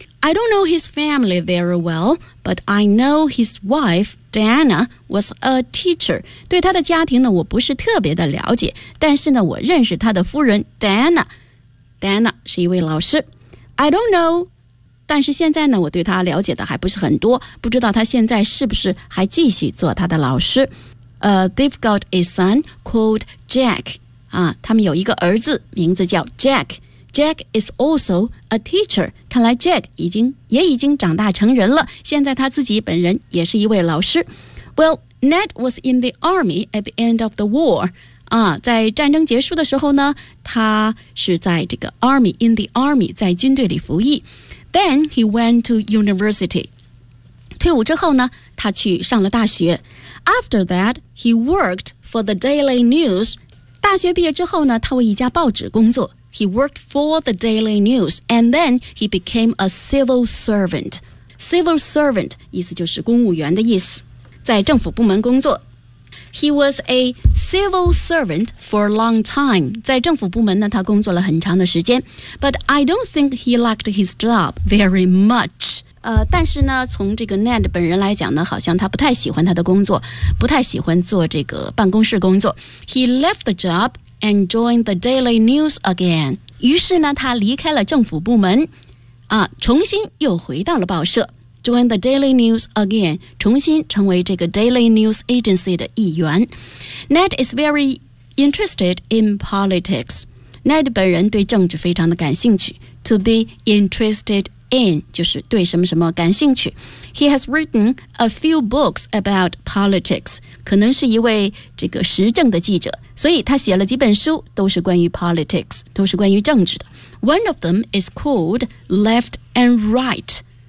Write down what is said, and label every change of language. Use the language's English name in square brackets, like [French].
[English] I don't know his family very well, but I know his wife, Diana, was a teacher. [Chinese] 对他的家庭呢，我不是特别的了解，但是呢，我认识他的夫人 Diana. Diana 是一位老师。 [English] I don't know. [Chinese] 但是现在呢，我对他了解的还不是很多，不知道他现在是不是还继续做他的老师。 [English] They've got a son called Jack. [Chinese] 啊，他们有一个儿子，名字叫 Jack. [English] Jack is also a teacher. [Chinese] 看来 Jack 已经长大成人了，现在他自己本人也是一位老师。 [English] Well, Ned was in the army at the end of the war. [Chinese] 啊，在战争结束的时候呢，他是在这个 army, [English] in the army, [Chinese] 在军队里服役。 [English] Then he went to university. [Chinese] 退伍之后呢，他去上了大学。 [English] After that, he worked for the Daily News. [Chinese] 大学毕业之后呢，他为一家报纸工作。 [English] He worked for the Daily News, and then he became a civil servant. [Chinese] Civil servant 意思就是公务员的意思，在政府部门工作。 [English] He was a civil servant for a long time. [Chinese] 在政府部门呢，他工作了很长的时间。 [English] But I don't think he liked his job very much. [Chinese] 但是呢，从这个 Ned 本人来讲呢，好像他不太喜欢他的工作，不太喜欢做这个办公室工作。 [English] He left the job and joined the Daily News again. [Chinese] 于是呢，他离开了政府部门，啊，重新又回到了报社。 [English] Join the Daily News again, [Chinese] 重新成为这个 Daily News Agency 的一员。 [English] Ned is very interested in politics. [Chinese] Ned 本人对政治非常的感兴趣。 [English] To be interested in, [Chinese] 就是对什么什么感兴趣。 [English] He has written a few books about politics. [Chinese] 可能是一位这个时政的记者。所以他写了几本书，都是关于 politics, 都是关于政治的。 [English] One of them is called Left and Right.